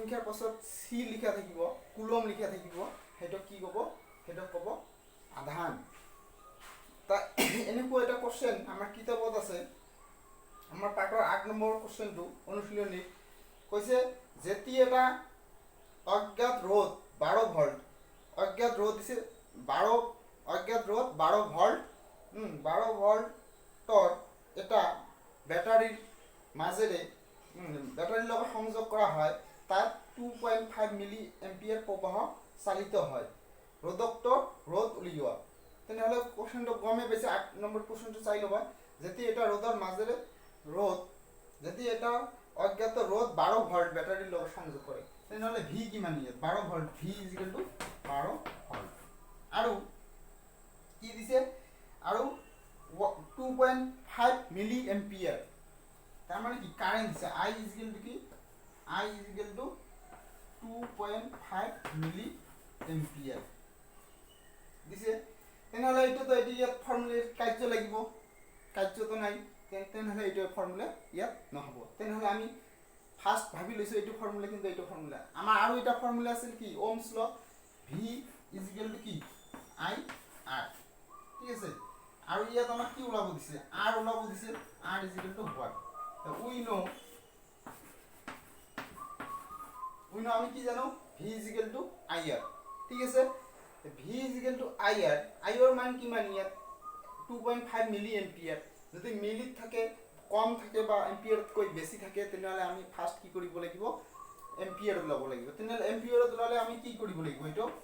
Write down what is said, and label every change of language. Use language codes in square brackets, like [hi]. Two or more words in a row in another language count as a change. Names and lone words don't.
[as] পাছত চি লিখা থাকিব কুলম লিখা থাকিব সেইটো কি ক'ব সেইটো ক'ব আধান তা এনেকুৱা এটা কোশ্চেন আমাৰ কিতাপত আছে আমাৰ পাঠৰ 8 নম্বৰ কোশ্চেনটো অনুশীলনী কৈছে যেতি এটা অজ্ঞাত রোধ 12 ভোল্ট অজ্ঞাত রোধ দিছে 12 অজ্ঞাত রোধ 12 ভোল্ট 12 ভোল্টৰ এটা ব্যাটাৰীৰ মাজেৰে ব্যাটাৰীৰ লগত সংযোগ কৰা হয় তাত 2.5 [en] milli ampere [as] প্ৰবাহ চালিত হয় ৰোধকটোৰ ৰোধ উলিওৱা তেনেহলে কোশ্চেনটো গমে বেছি 8 নম্বৰ কোশ্চেনটো চাই লবা যেতি এটা ৰোধৰ মাজেৰে ৰোধ যেতি এটা অজ্ঞাত ৰোধ 12 ভোল্ট ব্যাটাৰীৰ লগত সংযোগ কৰে তেনেহলে ভি কিমান ইয়াত 12 ভোল্ট ভি = 12 ভোল্ট আৰু কি দিছে আৰু 2.5 [en] milli ampere [as] তার মানে কি কারেন্ট দিছে I = কি I = 2.5 [en] milli ampere [as] দিছে তেনেহলে এটা তো এটি ইয়াত ফর্মুলার কার্য লাগিব কার্য তো নাই তেনেহলে এটা ফর্মুলা ইয়াত নহব তেনেহলে আমি ফার্স্ট ভাবি লৈছো এইটো ফর্মুলা কিন্তু এইটো ফর্মুলা আমাৰ আৰু এটা ফর্মুলা আছিল কি [en] Ohm's law [as] V = কি I R ঠিক আছে আৰু ইয়াত আমাক কি ওলাব দিছে R ওলাব দিছে R = [en] what we know [as] আমি কি জানো V = IR ঠিক আছে V = IR IR মান কিমান ইয়াত 2.5 [en] milli ampere [as] যদি মিলিত থাকে কম থাকে বা এম্পিয়ারতকৈ বেছি থাকে তেনেহলে আমি ফার্স্ট কি কৰিব লাগিব এম্পিয়ার ওলাব লাগিব তেনেহলে এম্পিয়ার ওলালে আমি কি কৰিব লাগিব এটো